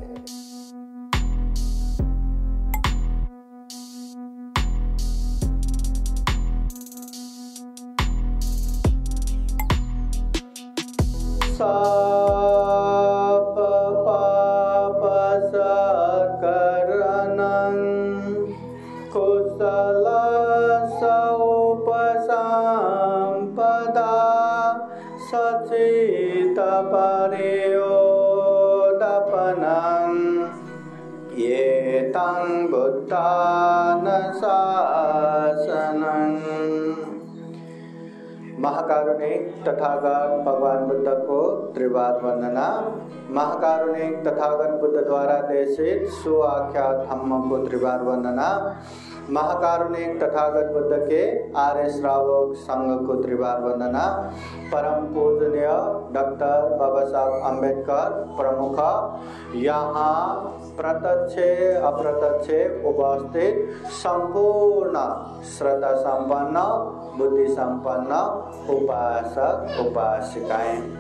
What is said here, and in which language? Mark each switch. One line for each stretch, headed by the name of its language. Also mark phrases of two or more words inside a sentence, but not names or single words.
Pali: सब पाप सकरणं कुशल उपसंपदा सचित पर्योदपनं एतं बुद्धानुशासनं।
Hindi: महाकारुणिक तथागत भगवान बुद्ध को त्रिवाद वंदना। महाकारुणिक तथागत बुद्ध द्वारा देशित सुआख्यात धम्म को त्रिवाद वंदना। महाकारुणिक तथागत बुद्ध के आर्य श्रावक संघ को त्रिवाद वंदना। परम पूजनीय डॉक्टर बाबा साहब अम्बेडकर प्रमुख, यहाँ प्रत्यक्ष अप्रत्यक्ष उपस्थित संपूर्ण श्रद्धा संपन्न बुद्धि संपन्न उपासक उपासिकाएं,